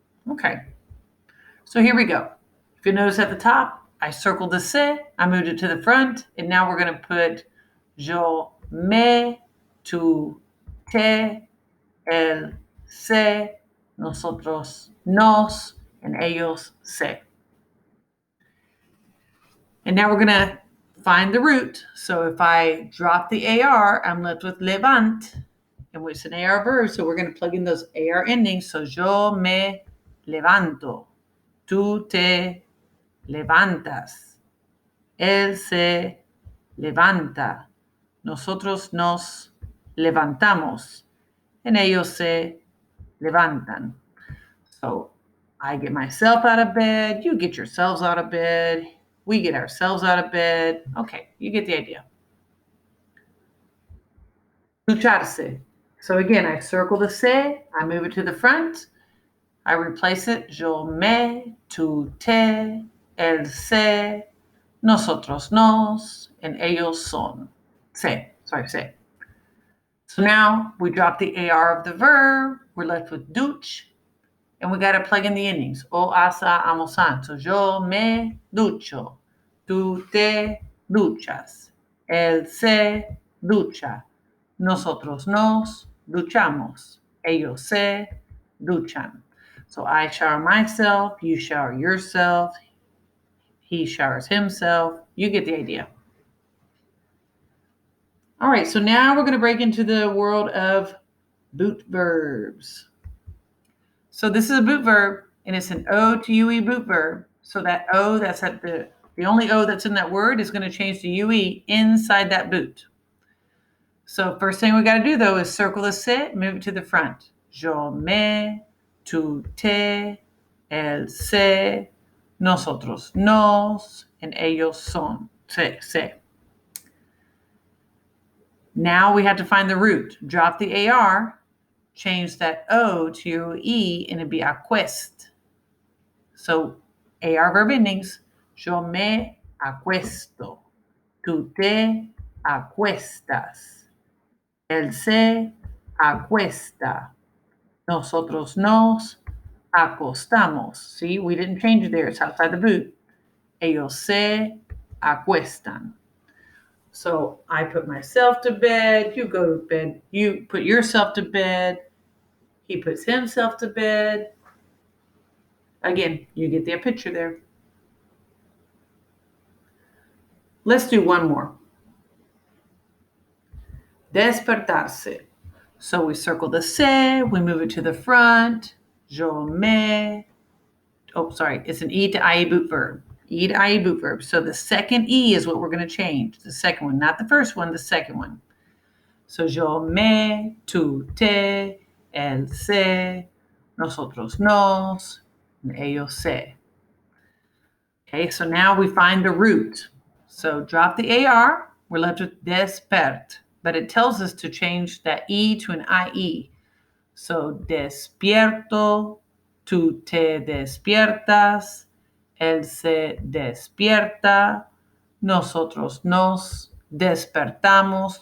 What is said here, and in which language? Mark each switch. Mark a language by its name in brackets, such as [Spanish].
[English] Okay, so here we go. If you notice at the top, I circled the se, I moved it to the front, and now we're going to put [Spanish] yo, me, tú, te, él, se, nosotros, nos, and ellos, se. [English] And now we're going to find the root. So if I drop the AR, I'm left with levant, and it's an AR verb, so we're going to plug in those AR endings. [Spanish] So yo me levanto, tú te levantas, él se levanta, nosotros nos levantamos, and ellos se levantan. [English] So I get myself out of bed, you get yourselves out of bed, we get ourselves out of bed. Okay, you get the idea. Ducharse. So again, I circle the se, I move it to the front, I replace it, [Spanish] yo me, tú te, él se, nosotros nos, and ellos son. [English] Se. So now we drop the AR of the verb, we're left with duch, and we got to plug in the endings. [Spanish] O, asa, amosan. So yo me ducho, tú te duchas, él se ducha, nosotros nos duchamos, ellos se duchan. [English] So I shower myself, you shower yourself, he showers himself. You get the idea. All right, so now we're going to break into the world of boot verbs. So this is a boot verb, and it's an O to UE boot verb. So that O that's at the only O that's in that word is going to change to UE inside that boot. So first thing we got to do, though, is circle the se, move it to the front. [Spanish] Yo me, tú te, él se, nosotros nos, and ellos son. Se. [English] Now we have to find the root. Drop the AR, change that O to E, and it'd be acuest. So AR verb endings. [Spanish] Yo me acuesto. Tú te acuestas. Él se acuesta. Nosotros nos acostamos. [English] See, we didn't change it there. It's outside the boot. [Spanish] Ellos se acuestan. [English] So I put myself to bed, you go to bed, you put yourself to bed, he puts himself to bed. Again, you get the picture there. Let's do one more. Despertarse. So we circle the se, we move it to the front, [Spanish] Yo me. [English] Oh, sorry. It's an E to IE boot verb. E to IE boot verb. So the second E is what we're going to change. The second one, not the first one, the second one. [Spanish] So yo me, tú te, él se, nosotros nos, ellos se. [English] Okay, so now we find the root. So drop the AR, we're left with despert, but it tells us to change that E to an IE. [Spanish] So despierto, tú te despiertas, él se despierta, nosotros nos despertamos.